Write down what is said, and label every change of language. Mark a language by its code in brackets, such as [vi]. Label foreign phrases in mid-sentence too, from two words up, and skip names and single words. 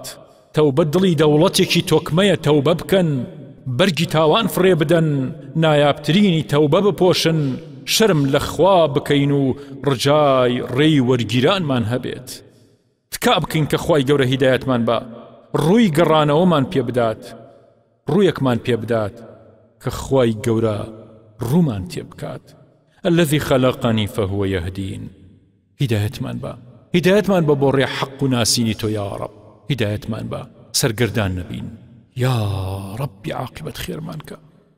[ckb] تەوبەت دڵی دەوڵەتێکی تۆکمەیە، تەوبە بکەن، بەرگی تاوان فڕێ بدەن، نایابترینی تەوبە بپۆشن، شرم لە خوا بکەین و ڕجای ڕێی وەرگیرانمان هەبێت. تکا بکەین کە خوای گەورە هیدایەتمان بە، ڕووی گەڕانەوەمان پێ بدات، ڕوویەکمان پێ بدات کە خوای گەورە ڕوومان تێ بکات. [ar] الذي خلقني فهو يهدين. [ckb] هدایەتمان بە، هدایەتمان بە بۆ ڕێ حەق و ناسینی تۆ [ar] یا ڕەب، [ckb] هدایەتمان بە، سەرگەردان نەبین [ar] یا ڕەبی، [ckb] عاقبەت خێرمان کە.